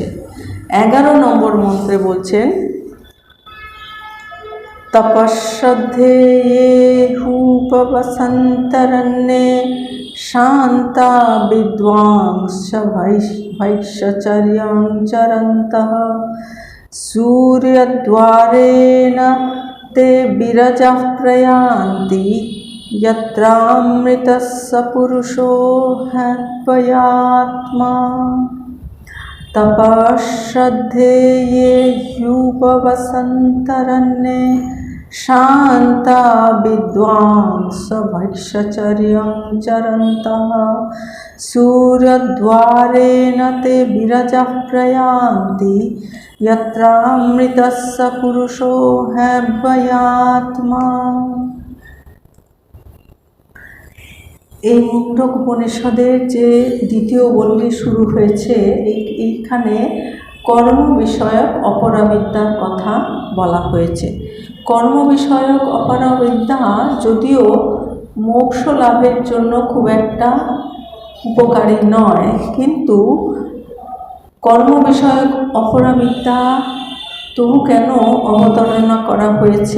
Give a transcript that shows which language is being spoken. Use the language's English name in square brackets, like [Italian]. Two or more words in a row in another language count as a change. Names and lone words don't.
[Bangla] 11 নম্বর মন্ত্রে বলছেন [Sanskrit] তপশ্রদ্ধেয়ে হুপবসন্তরণ্যে শান্তা বিদ্বাংস ভৈক্ষচর্যাং চরন্তঃ সূর্যদ্বারেণ তে বিরজঃ প্রয়ান্তি यत्रामृतस्य पुरुषो ह्यद्वयात्मा। तपश्रद्धेये ह्युपवसन्तरण्ये शान्ता विद्वांस भैक्षचर्यं चरन्तः सूर्यद्वारेण ते विरजः प्रयान्ति यत्रामृतस्य पुरुषो ह्यद्वयात्मा। [Bangla] এই মুণ্ডক উপনিষদের যে দ্বিতীয় বল্লী শুরু হয়েছে, এইখানে কর্ম বিষয়ক অপরাবিদ্যার কথা বলা হয়েছে। কর্ম বিষয়ক অপরাবিদ্যা যদিও মোক্ষ লাভের জন্য খুব একটা উপকারী নয়, কিন্তু কর্ম বিষয়ক অপরাবিদ্যা তবু কেন অবতারণা করা হয়েছে?